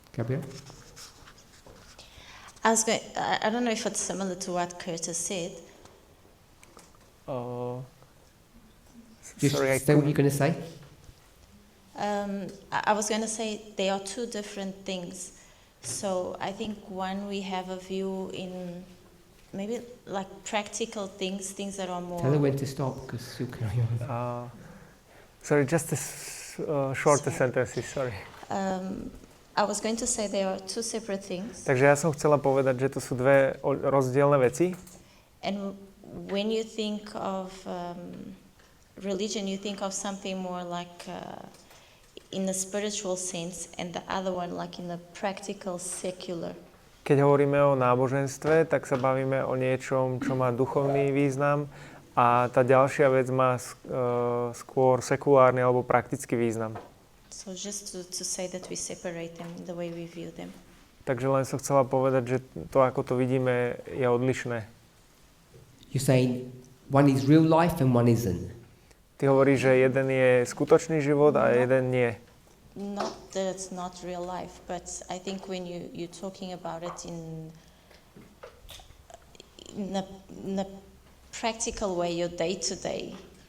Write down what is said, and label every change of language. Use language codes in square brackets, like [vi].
[en] Gabriel? I don't know if it's similar to what Curtis said. Sorry, say what you're going to say. I was going to say they are two different things. So I think one, we have a view in maybe like practical things that are more... Tell her when to stop because she'll carry on. Sorry, just shorter sentences, sorry. I was going to say they are two separate things. [sk] Takže ja som chcela povedať, že to sú dve rozdielne veci. [en] And when you think of religion, you think of something more like... in the spiritual sense, and the other one like in the practical, secular. [sk] Keď hovoríme o náboženstve, tak sa bavíme o niečom, čo má duchovný význam a tá ďalšia vec má skôr sekulárny alebo praktický význam. [en] So just to say that we separate them the way we view them. [sk] Takže len som chcela povedať, že to, ako to vidíme, je odlišné. [en] You're saying one is real life and one isn't. [sk] Ty hovoríš, že jeden je skutočný život a jeden nie. [en] Not that it's not real life, but I think when you're talking about it in a practical way, your day to day.